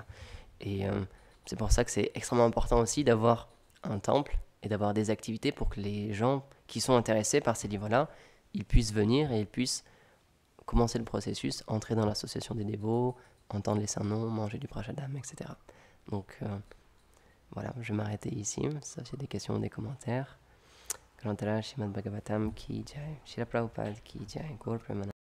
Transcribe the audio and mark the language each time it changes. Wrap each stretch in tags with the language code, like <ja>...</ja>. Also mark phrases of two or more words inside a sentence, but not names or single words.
<fr>Et c'est pour ça que c'est extrêmement important aussi d'avoir un temple, et d'avoir des activités pour que les gens qui sont intéressés par ces livres-là il puisse venir et il puisse commencer le processus, entrer dans l'association des dévots, entendre les saints noms, manger du prashadam, etc. Donc voilà, je vais m'arrêter ici, sauf s'il y a des questions ou des commentaires.</fr> <hi>ग्रन्तर श्रीमद् भागवतम् की जय, श्रील प्रभुपाद की जय, गौर प्रेमानन्द.</hi>